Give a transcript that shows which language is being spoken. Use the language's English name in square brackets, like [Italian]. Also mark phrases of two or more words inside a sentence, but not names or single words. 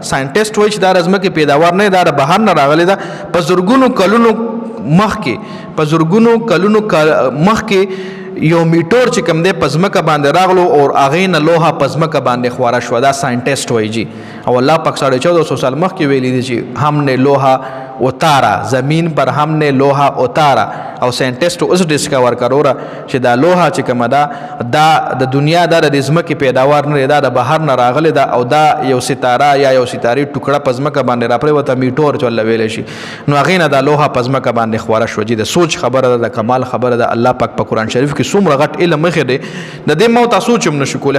[Pashto] ساینټسټ وایي چې دا د ځمکې پیداوار نه دی دا د بهر نه راغلی ده. په زرګونو کلونو مخکې یو میټور چې کوم دی په ځمکه باندې راغلو او هغې نه لوحه په ځمکه باندې خواره شوه. دا ساینټسټ وایي جی او الله پاک 1450 سال مخکې ویلی دی چې [Urdu] هم نے لوحه اتارا زمین پر هم نے لوحه اتارا [Pashto] او ساینټسټ اوس ډسکور کړو چې دا لوحه چې کومه ده دا د دنیا دا د ځمکې پیداوار نه دی دا د بهر نه راغلی ده او دا یو ستاره یا یو ستارې ټوکړه په ځمکه باندې راپرېوته میټور چې ورله ویلی شي نو هغې نه دا لوحه په ځمکه باندې خواره شوه. جي د سوچ خبره ده د کمال خبره ده. الله پاک په قرآن شریف کې څومره غټ علم مخې دی د دې موته سوچ هم نشو کولی.